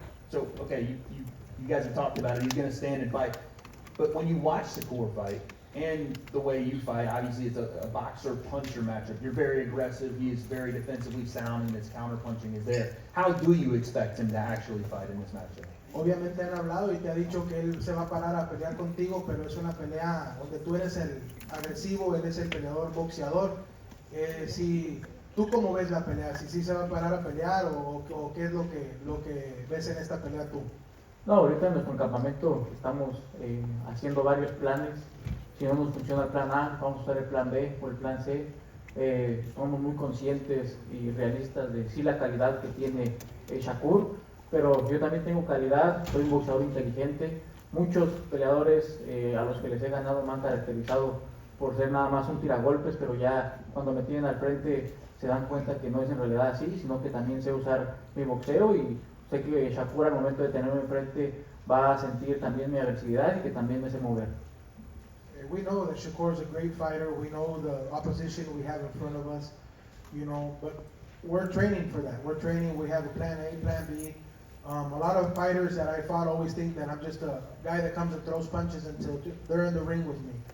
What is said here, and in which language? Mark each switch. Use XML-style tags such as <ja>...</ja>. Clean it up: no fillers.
<en>So, okay, you guys have talked about it. He's going to stand and fight. But when you watch Shakur fight, and the way you fight, obviously it's a boxer-puncher matchup. You're very aggressive. He is very defensively sound, and his counter-punching is there. How do you expect him to actually fight in this matchup?</en> <es>Obviamente han hablado y te ha dicho que él se va a parar a pelear contigo, pero es una pelea donde tú eres el agresivo, él es el peleador boxeador. Si tú cómo ves la pelea, si sí se va a parar a pelear o qué es lo que ves en esta pelea tú. No, ahorita en nuestro campamento estamos haciendo varios planes. Si no nos funciona el plan A, vamos a usar el plan B o el plan C. Somos muy conscientes y realistas de sí la calidad que tiene Shakur, pero yo también tengo calidad, soy un boxeador inteligente. Muchos peleadores a los que les he ganado me han caracterizado por ser nada más un tiragolpes, pero ya cuando me tienen al frente se dan cuenta que no es en realidad así, sino que también sé usar mi boxeo y sé que Shakur al momento de tenerme enfrente va a sentir también mi agresividad y que también me sé mover.</es> <en>We know that Shakur is a great fighter. We know the opposition we have in front of us, you know, but we're training for that. We're training. We have a plan A, plan B. A lot of fighters that I fought always think that I'm just a guy that comes and throws punches until they're in the ring with me.</en>